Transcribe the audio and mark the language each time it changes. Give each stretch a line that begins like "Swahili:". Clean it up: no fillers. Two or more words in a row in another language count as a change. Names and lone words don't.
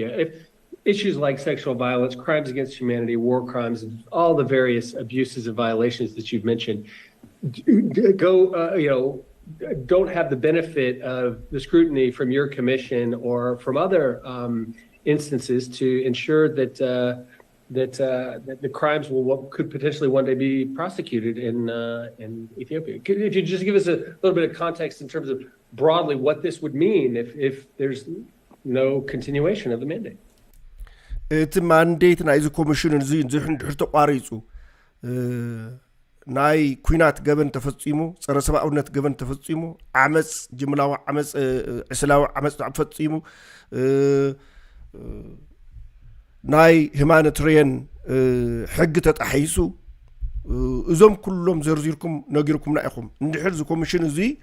English: If issues like sexual violence, crimes against humanity, war crimes, all the various abuses and violations that you've mentioned don't have the benefit of the scrutiny from your commission or from other instances to ensure that the crimes could potentially one day be prosecuted in Ethiopia. If you just give us a little bit of context in terms of broadly what this would mean if there's no continuation of the mandate. It's mandate na izu commission nzi nzi
Tigrinya: ተቋሪጹ ናይ ኩናት ገበን ተፈጽሙ ጸረ ሰብኣውነት ገበን ተፈጽሙ ዓመጽ ጅምላዊ ዓመጽ እስላዊ ዓመጽ ተፈጽሙ ናይ humanitarian ሕግ ተጣሒሱ እዞም ኩሎም ዘርዚርኩም ነጊርኩምና ኢኹም እንድሕር ዚ ኮሚሽን እዚ